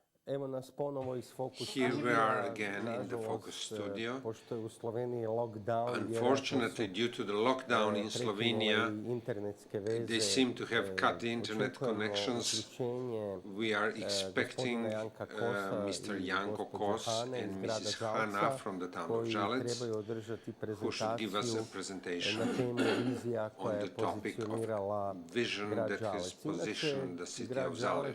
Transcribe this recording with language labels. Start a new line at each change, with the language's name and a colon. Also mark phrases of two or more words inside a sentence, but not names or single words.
Croatian: Evo nas ponovo iz Focus
English: Here we
Croatian: Studia.
English: are again in the Focus studio.
Croatian: Pošto je u Sloveniji lockdown,
English: Unfortunately, due to the lockdown in Slovenia,
Croatian: internetske veze,
English: they seem to have cut the internet connections. We are expecting Mr. Janko Kos and Mrs. Hanna from the town of Žalec, who should give us a presentation on the topic of vision that has positioned the city of Žalec.